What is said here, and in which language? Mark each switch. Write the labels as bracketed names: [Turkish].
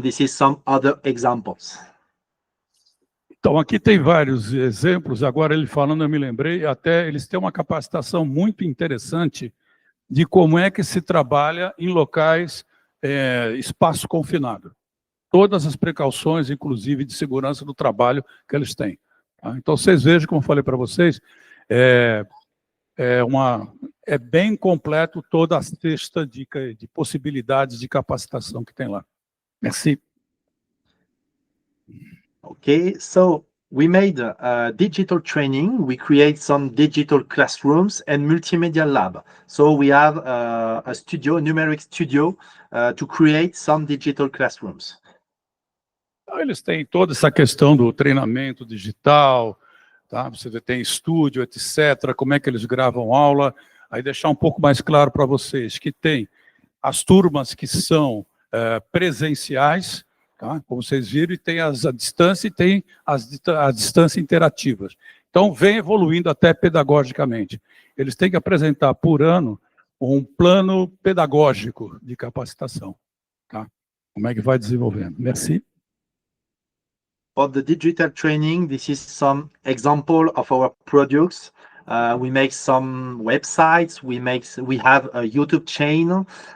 [English] This is some other examples. [Portuguese] Então, aqui tem vários exemplos, agora ele falando, eu me lembrei, até eles têm uma capacitação muito interessante de como é que se trabalha em locais, espaço confinado. Todas as precauções, inclusive de segurança do trabalho que eles têm. Tá? Então, vocês vejam, como eu falei para vocês, é bem completo toda a cesta de possibilidades de capacitação que tem lá. [French] Merci. [English] Okay, so we made digital training. We create some digital classrooms and multimedia lab. So we have a studio, a numeric studio, to create some digital classrooms. [Portuguese] Eles têm toda essa questão do treinamento digital, tá? Você tem estúdio, etc., como é que eles gravam aula. Aí deixar um pouco mais claro para vocês que tem as turmas que são presenciais, tá? Como vocês viram, e tem as à distância e tem as distância interativas. Então, vem evoluindo até pedagogicamente. Eles têm que apresentar por ano um plano pedagógico de capacitação. Tá? Como é que vai desenvolvendo? [French] Merci. [English] For the digital training, this is some example of our products. We make some websites. We have a YouTube channel.